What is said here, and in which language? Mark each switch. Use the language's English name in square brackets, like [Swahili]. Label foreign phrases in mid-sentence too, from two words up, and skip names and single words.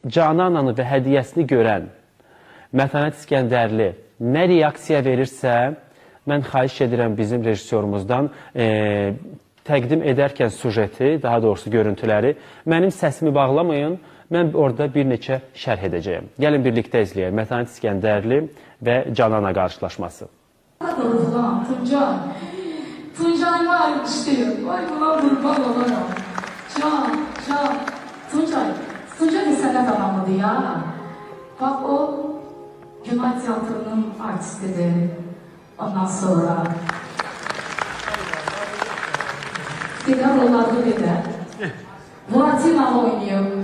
[Azerbaijani] Canananı və hədiyyəsini görən Mətanət İskəndərli nə reaksiya verirsə, mən xahiş edirəm bizim rejissorumuzdan təqdim edərkən sujeti, daha doğrusu görüntüləri, mənim səsimi bağlamayın, mən orada bir neçə şərh edəcəyim. Gəlin birlikdə izləyək Mətanət İskəndərli və Canana qarşılaşması. [Turkish] Tuncay var işte, vay buna kurban olarak. Tuncay bir sanat adamıydı ya. Bak o Günay Tiyatro'nun artistidir. Ondan sonra Diğer rollarda bir de Buratino oynuyor.